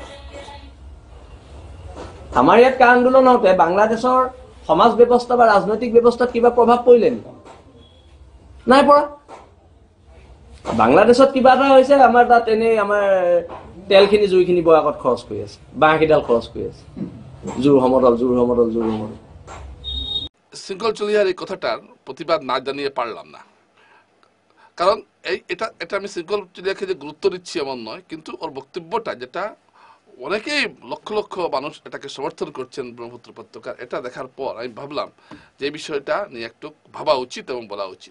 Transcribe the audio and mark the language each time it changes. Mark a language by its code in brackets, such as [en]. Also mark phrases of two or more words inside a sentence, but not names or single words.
[as] আমাৰ ইয়াত কা আন্দোলন হওঁতে বাংলাদেশৰ সমাজ ব্যৱস্থা বা ৰাজনৈতিক ব্যৱস্থাত কিবা প্ৰভাৱ পৰিলে নেকি? নাই পৰা। বাংলাদেশত কিবা এটা হৈছে, আমাৰ তাত এনেই আমাৰ তেলখিনি জুইখিনি বয়াকত খৰচ কৰি আছে, বাঁহকেইডাল খৰচ কৰি আছে, জোৰ সমদল। [bn] শৃঙ্খল চলিহার এই কথাটার প্রতিবাদ না জানিয়ে পারলাম না, কারণ এটা আমি শৃঙ্খল চলিহাকে যে গুরুত্ব দিচ্ছি এমন নয়, কিন্তু ওর বক্তব্যটা যেটা অনেকেই লক্ষ লক্ষ মানুষ এটাকে সমর্থন করছেন ব্রহ্মপুত্র উপত্যকার, এটা দেখার পর আমি ভাবলাম যে এই বিষয়টা নিয়ে একটু ভাবা উচিত এবং বলা উচিত।